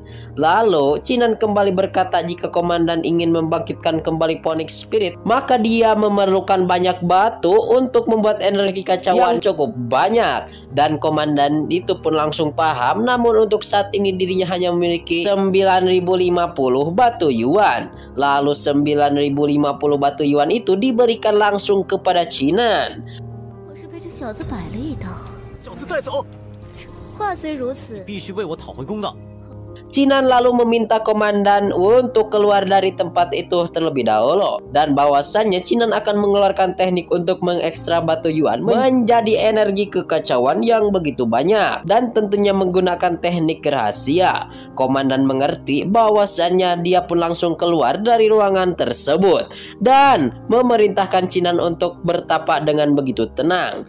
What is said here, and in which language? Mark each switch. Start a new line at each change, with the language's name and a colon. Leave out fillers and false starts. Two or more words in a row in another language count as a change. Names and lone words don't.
Indonesian: Lalu Chinan kembali berkata jika komandan ingin membangkitkan kembali Phoenix Spirit, maka dia memerlukan banyak batu untuk membuat energi kacauan yang cukup banyak. Dan komandan itu pun langsung paham, namun untuk saat ini dirinya hanya memiliki 9050 batu yuan. Lalu 9050 batu yuan itu diberikan langsung kepada Chinan.
Chinese: 我是被这小子摆了一道。小子带走。话虽如此，必须为我讨回公道。
Indonesian: Cinan lalu meminta komandan untuk keluar dari tempat itu terlebih dahulu, dan bahwasannya Cinan akan mengeluarkan teknik untuk mengekstra batu yuan menjadi energi kekacauan yang begitu banyak, dan tentunya menggunakan teknik rahasia. Komandan mengerti bahwasannya dia pun langsung keluar dari ruangan tersebut dan memerintahkan Cinan untuk bertapa dengan begitu tenang.